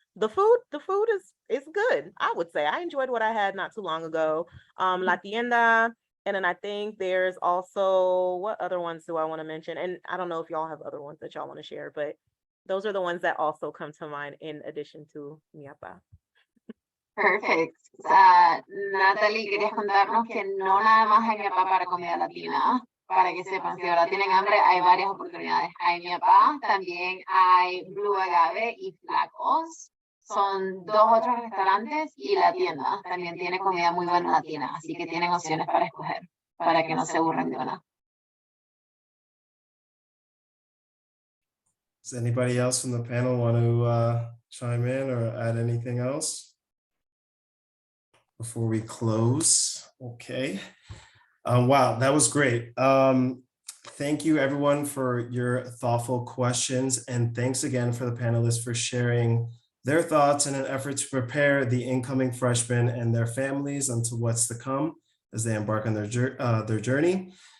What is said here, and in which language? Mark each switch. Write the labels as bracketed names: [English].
[English] the food is good. I would say I enjoyed what I had not too long ago. La Tienda, and then I think there's also, what other ones do I want to mention? And I don't know if y'all have other ones that y'all want to share, but those are the ones that also come to mind in addition to Miapa. Perfect. [Spanish] Natalie, querías contarnos que no nada más hay mi papá para comida latina. Para que sepan, si ahora tienen hambre, hay varias oportunidades. Hay mi papá, también hay Blue Agave y Flacos. Son 2 otros restaurantes y la tienda también tiene comida muy buena latina. Así que tienen opciones para escoger, para que no se aburran de una. [English] Does anybody else from the panel want to chime in or add anything else before we close? Okay. Wow, that was great. Thank you everyone for your thoughtful questions, and thanks again for the panelists for sharing their thoughts in an effort to prepare the incoming freshmen and their families onto what's to come as they embark on their journey.